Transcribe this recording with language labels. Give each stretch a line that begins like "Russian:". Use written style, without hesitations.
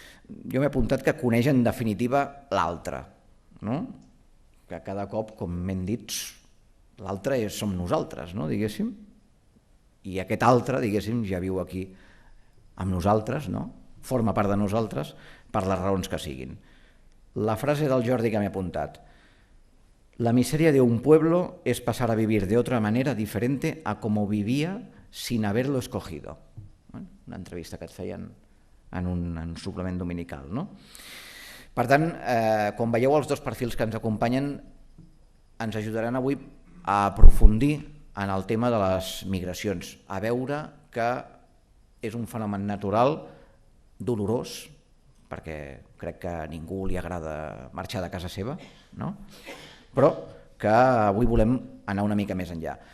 Catalan: Jo m'he apuntat que coneix en definitiva l'altre, que cada cop, com m'hem dit, l'altre som nosaltres, diguéssim, i aquest altre, diguéssim, ja viu aquí amb nosaltres, forma part de nosaltres per les raons que siguin. La frase del Jordi que m'he apuntat:
Spanish: la miseria de un pueblo es pasar a vivir de otra manera diferente a como vivía sin haberlo escogido.
Catalan: Una entrevista que et feien en un suplement dominical. Per tant, quan veieu els dos perfils que ens acompanyen, ens ajudaran avui a aprofundir en el tema de les migracions, a veure que és un fenomen natural, dolorós, perquè crec que a ningú li agrada marxar de casa seva, però que avui volem anar una mica més enllà.